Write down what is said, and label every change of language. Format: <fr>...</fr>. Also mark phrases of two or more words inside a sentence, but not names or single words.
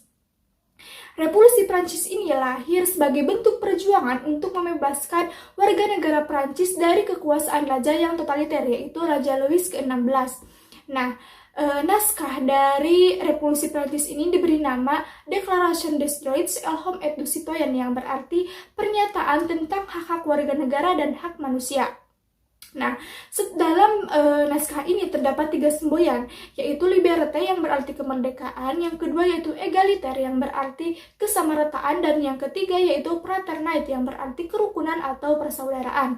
<id>Revolusi Prancis ini lahir sebagai bentuk perjuangan untuk membebaskan warga negara Prancis dari kekuasaan raja yang totaliter, yaitu Raja Louis ke-16. Nah, naskah dari Revolusi Prancis ini diberi nama</id> <fr>Declaration des Droits et l'Homme et du Citoyen,</fr> <id>yang berarti pernyataan tentang hak-hak warga negara dan hak manusia. Nah, dalam naskah ini terdapat 3 semboyan, yaitu liberté yang berarti kemerdekaan, yang kedua yaitu egalitaire yang berarti kesamarataan, dan yang ketiga yaitu fraternité yang berarti kerukunan atau persaudaraan.</id>